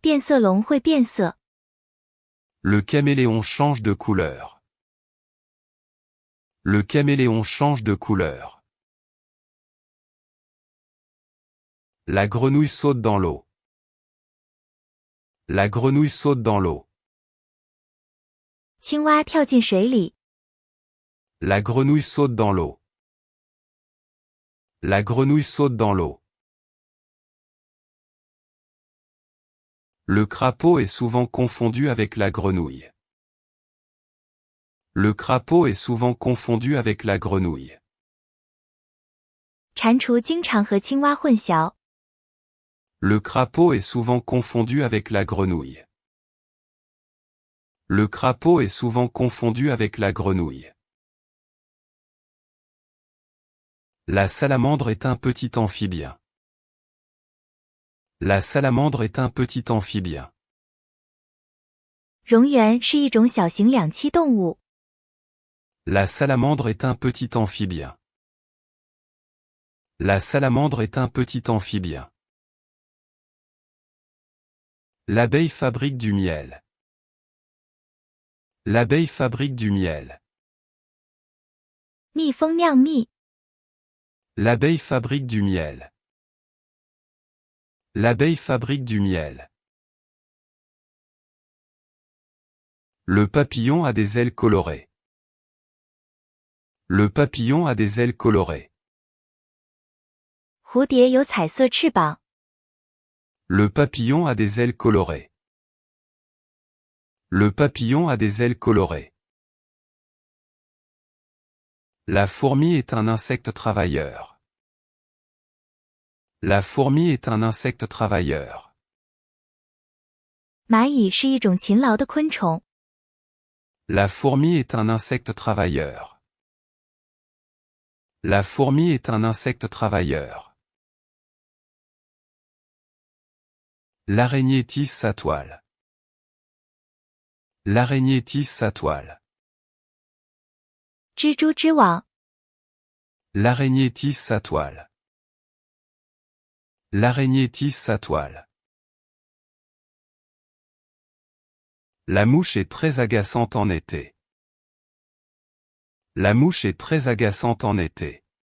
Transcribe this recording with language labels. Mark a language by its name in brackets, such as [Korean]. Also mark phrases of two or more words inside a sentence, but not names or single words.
[Chinese] 变色龙会变色。 [French] Le caméléon change de couleur. Le caméléon change de couleur. La grenouille saute dans l'eau. La grenouille saute dans l'eau. [Chinese] 青蛙跳进水里。 [French] La grenouille saute dans l'eau. La grenouille saute dans l'eau. Le crapaud est souvent confondu avec la grenouille. Le crapaud est souvent confondu avec la grenouille. [Chinese] 蟾蜍经常和青蛙混淆。 [French] Le crapaud est souvent confondu avec la grenouille. Le crapaud est souvent confondu avec la grenouille. La salamandre est un petit amphibien. La salamandre est un petit amphibien. [Chinese] 蝾螈是一种小型两栖动物。 [French] La salamandre est un petit amphibien. La salamandre est un petit amphibien. L'abeille fabrique du miel. L'abeille fabrique du miel. [Chinese] 蜜蜂酿蜜。 [French] L'abeille fabrique du miel. L'abeille fabrique du miel. Le papillon a des ailes colorées. Le papillon a des ailes colorées. [Chinese] 蝴蝶有彩色翅膀。 [French] Le papillon a des ailes colorées. Le papillon a des ailes colorées. La fourmi est un insecte travailleur. La fourmi est un insecte travailleur. [Chinese] 蚂蚁是一种勤劳的昆虫。 [French] La fourmi est un insecte travailleur. La fourmi est un insecte travailleur. L'araignée tisse sa toile. L'araignée tisse sa toile. [Chinese] 蜘蛛织网。 [French] L'araignée tisse sa toile. L'araignée tisse sa toile. La mouche est très agaçante en été. La mouche est très agaçante en été.